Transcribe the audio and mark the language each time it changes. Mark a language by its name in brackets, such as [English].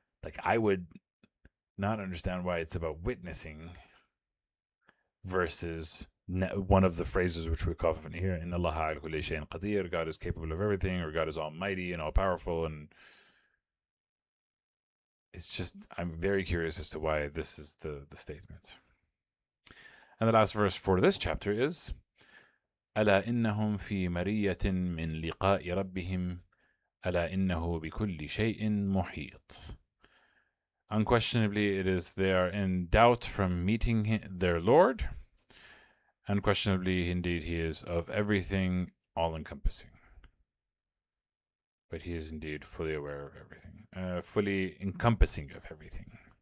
[English] Like I would not understand why it's about witnessing versus one of the phrases which we call from here [Arabic] in Allah al kulli shay'in qadir, [English] God is capable of everything, or God is almighty and all powerful. And it's just, I'm very curious as to why this is the statement. And the last verse for this chapter is [Arabic] ألا إنهم في مرية من لقاء ربهم ألا إنه بكل شيء محيط. [English] Unquestionably, it is they are in doubt from meeting their Lord. Unquestionably, indeed, he is of everything all-encompassing. But he is indeed fully aware of everything, fully encompassing of everything.